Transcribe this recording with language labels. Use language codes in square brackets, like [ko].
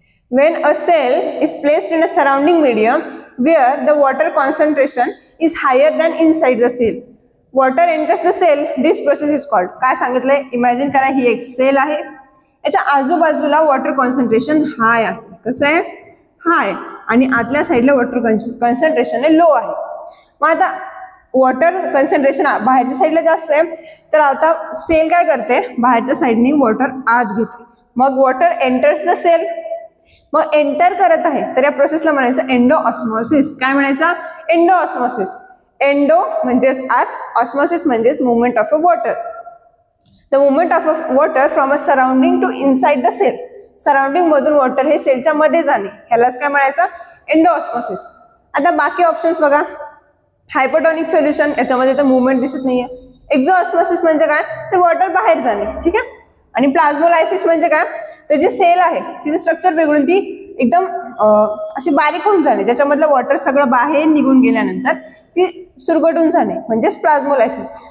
[en] When a cell is placed in a surrounding medium where the water concentration is higher than inside the cell, water enters the cell, this process is called. [mr] काय सांगितलंय? Imagine करा ही एक sale आहे, याच्या आजूबाजूला water concentration हाय आहे. कसं आहे? हाय. आणि आतल्या साईडला वॉटर कॉन्सन्ट्रेशन लो आहे. मग आता वॉटर कॉन्सन्ट्रेशन बाहेरच्या साईडला जास्त आहे, तर आता सेल काय करते? बाहेरच्या साईडने वॉटर आत घेते. मग [en] Water enters the cell. [mr] मग एंटर करत आहे तर या प्रोसेसला म्हणायचं एंडो ऑस्मोसिस. काय म्हणायचं? Endo osmosis. एंडो म्हणजेच आत, ऑस्मोसिस म्हणजेच movement of a water. [en] The movement of a water from a surrounding to inside the cell. [mr] Surrounding मधून वॉटर हे सेलच्या मध्ये जाणे, ह्यालाच काय म्हणायचं? Endo osmosis. आता बाकी ऑप्शन्स बघा. हायपोटॉनिक सोल्युशन, याच्यामध्ये तर मुवमेंट दिसत नाहीये. एक्झो ऑस्मोसिस म्हणजे काय? तर वॉटर बाहेर जाणे. ठीक आहे. आणि प्लाझ्मोलायसिस म्हणजे काय? तर जी सेल आहे तिचे स्ट्रक्चर बिघडून ती एकदम अशी बारीक होऊन जाणे, ज्याच्यामधलं वॉटर सगळं बाहेर निघून गेल्यानंतर ती सुरगटून जाणे म्हणजेच प्लाझ्मोलायसिस.